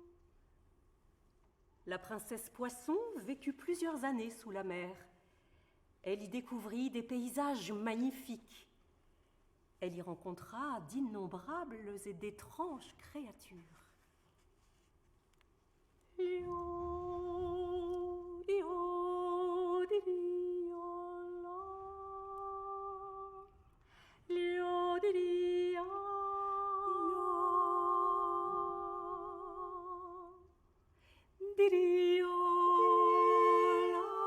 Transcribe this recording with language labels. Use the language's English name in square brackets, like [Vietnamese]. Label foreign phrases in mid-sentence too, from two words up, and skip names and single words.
[French] La princesse Poisson vécut plusieurs années sous la mer. Elle y découvrit des paysages magnifiques. Elle y rencontra d'innombrables et d'étranges créatures. Lio, dio, di, dio, la. Lio, di, dia. Di, dio, la.